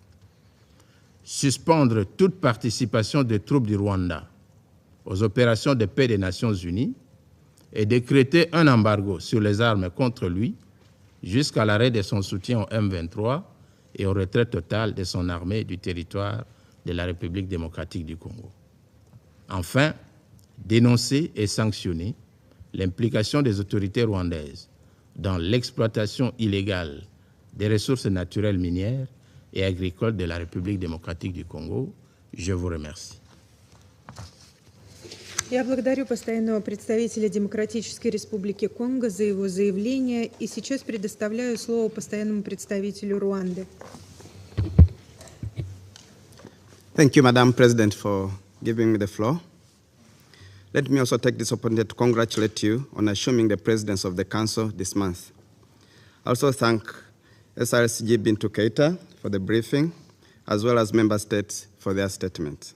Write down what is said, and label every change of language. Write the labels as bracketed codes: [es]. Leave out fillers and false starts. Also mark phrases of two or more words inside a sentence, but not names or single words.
[fr] Suspendre toute participation des troupes du Rwanda aux opérations de paix des Nations Unies et décréter un embargo sur les armes contre lui jusqu'à l'arrêt de son soutien au M23 et au retrait total de son armée du territoire de la République démocratique du Congo. Enfin, dénoncer et sanctionner l'implication des autorités rwandaises dans l'exploitation illégale des ressources naturelles minières et agricoles de la République démocratique du Congo. Je vous remercie. [ru] Я благодарю постоянного представителя Демократической Республики Конго за его заявление и сейчас предоставляю слово постоянному представителю Руанды. [en] Thank you, Madam President, for giving me the floor. Let me also take this opportunity to congratulate you on assuming the presidency of the Council this month. I also thank SRCG Bintu Keita for the briefing, as well as member states for their statements.